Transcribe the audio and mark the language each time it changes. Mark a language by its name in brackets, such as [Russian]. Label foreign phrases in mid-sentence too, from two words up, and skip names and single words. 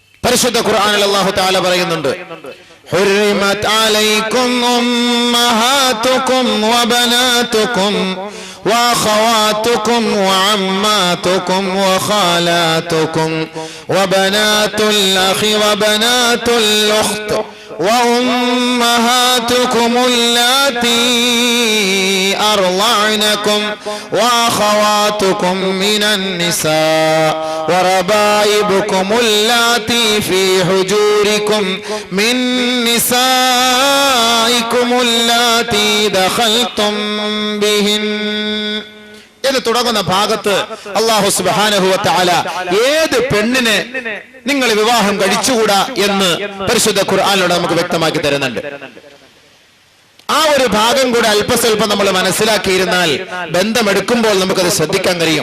[Malayalam] പരിശുദ്ധ ഖുർആനിൽ അല്ലാഹു തആല പറയുന്നുണ്ട് [Arabic] حرمت عليكم أمهاتكم وبناتكم وأخواتكم وعماتكم وخالاتكم وبنات الأخ وبنات الأخت وأمهاتكم اللاتي أرضعنكم وأخواتكم من النساء وربائبكم اللاتي في حجوركم من نسائكم اللاتي دخلتم بهن [Malayalam] എന്ന് തുടങ്ങുന്ന ഭാഗത്ത് [Arabic] الله سبحانه وتعالى [Malayalam] ഏത് പെണ്ണിനെ നിങ്ങൾ വിവാഹം കഴിച്ചുകൂടാ എന്ന് പരിശുദ്ധ ഖുർആനിലൂടെ നമുക്ക് വ്യക്തമാക്കി തരുന്നുണ്ട്. ആ ഒരു ഭാഗം കൂടെ അല്പസ്വല്പം നമ്മൾ മനസ്സിലാക്കിയിരുന്നാൽ ബന്ധമെടുക്കുമ്പോൾ നമുക്കത് ശ്രദ്ധിക്കാൻ കഴിയും.